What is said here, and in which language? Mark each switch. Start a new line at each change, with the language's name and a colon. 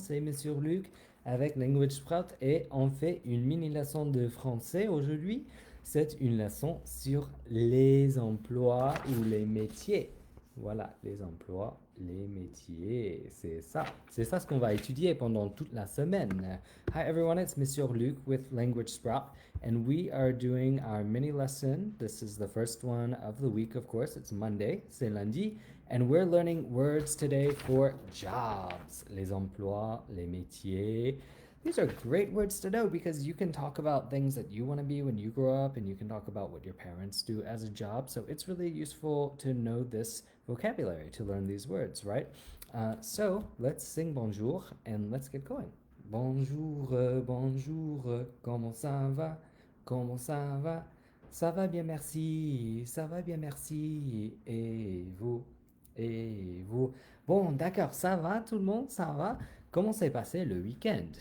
French: C'est Monsieur Luc avec Language Sprout et on fait une mini leçon de français aujourd'hui. C'est une leçon sur les emplois ou les métiers. Voilà, les emplois, les métiers. C'est ça. C'est ça ce qu'on va étudier pendant toute la semaine.
English: Hi everyone, it's Monsieur Luc with Language Sprout. And we are doing our mini lesson. This is the first one of the week, of course. It's Monday,
French: c'est lundi.
English: And we're learning words today for jobs,
French: les emplois, les métiers.
English: These are great words to know because you can talk about things that you want to be when you grow up, and you can talk about what your parents do as a job. So it's really useful to know this vocabulary, to learn these words, right? So let's sing bonjour and let's get going.
French: Bonjour, bonjour, comment ça va? Comment ça va? Ça va bien, merci. Ça va bien, merci. Et vous? Et vous? Bon, d'accord, ça va tout le monde? Ça va? Comment s'est passé le week-end?